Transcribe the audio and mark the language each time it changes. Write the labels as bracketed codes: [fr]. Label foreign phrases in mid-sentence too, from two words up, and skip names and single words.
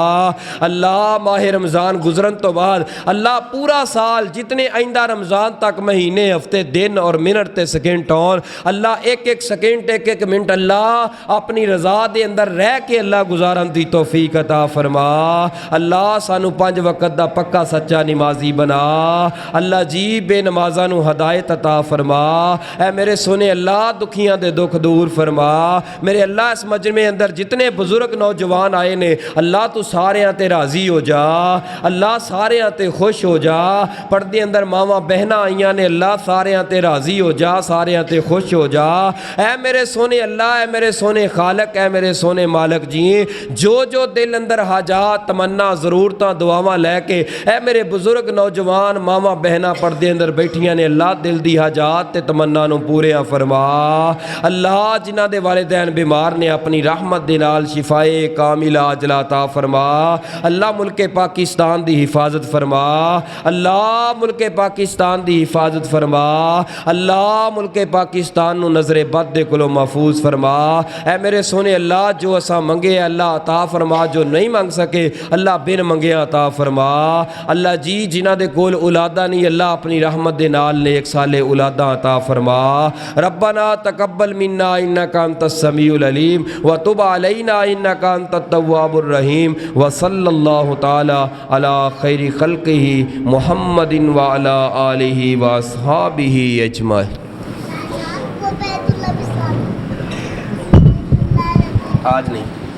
[pa] اللہ ماہ رمضان گزرن تو بعد اللہ پورا سال جتنے آئندہ رمضان تک مہینے ہفتے دن اور منٹ تے سیکنڈ اور اللہ ایک ایک سیکنڈ ایک ایک منٹ اللہ اپنی رضا دے اندر رہ کے اللہ گزارن دی توفیق عطا فرما اللہ سانو 5 وقت دا پکا سچا نمازی بنا اللہ جی بے نمازاں نو ہدایت عطا فرما اے میرے سونے اللہ دکھیاں دے دکھ دور فرما میرے اللہ اس مجمع اندر جتنے بزرگ نوجوان آئے نے اللہ تو سارے تے راضی ہو جا اللہ سارے تے خوش ہو جا پردے اندر ماواں بہناں آئیاں نے اللہ سارے تے راضی ہو جا سارے تے خوش ہو جا اے میرے سونے اللہ اے میرے سونے خالق اے میرے سونے مالک جی جو دل اندر حاجات تمنا ضرورتاں دعاواں لے کے اے میرے بزرگ نوجوان ماواں بہناں پردے اندر بیٹھیاں نے اللہ دل دی حاجات تے تمنا نو پوریاں فرما اللہ جنہاں دے والدین بیمار نے اپنی رحمت دے نال شفائے کاملہ عاجلہ عطا فرما اللہ ملک پاکستان دی حفاظت فرما اللہ ملک پاکستان دی حفاظت فرما اللہ ملک پاکستان نو نظر بد دے کولوں محفوظ فرما اے میرے سونے اللہ جو اساں منگے اللہ عطا فرما جو نہیں مانگ سکے اللہ بن منگے عطا فرما اللہ جی جنہاں دے کول اولاداں نہیں اللہ اپنی رحمت دے نال نیک صالح اولاداں عطا فرما [ar] ربنا تقبل منا انک انت السمیع العلیم وتب علینا انک انت التواب الرحیم وصلی اللہ تعالی علی خیر خلقہ محمد وعلی آلہ واصحابہ اجمعین [pa] آج نہیں